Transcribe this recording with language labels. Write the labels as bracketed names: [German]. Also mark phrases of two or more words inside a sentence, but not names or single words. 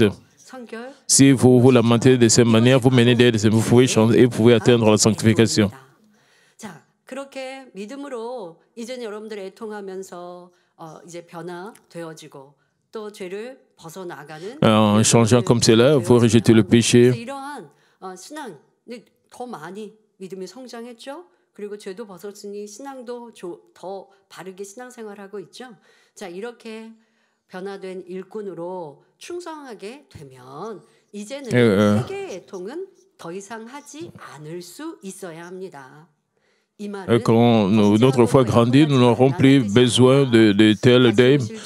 [French] Si vous vous lamentez de cette manière, vous menez des vous pouvez changer et vous pouvez atteindre la sanctification. En changeant comme cela, vous rejetez le péché. [Korean] 그리고 죄도 벗었으니 신앙도 더 바르게 신앙생활하고 있죠. [French] Quand notre foi grandit, nous n'aurons plus besoin de tel deuil.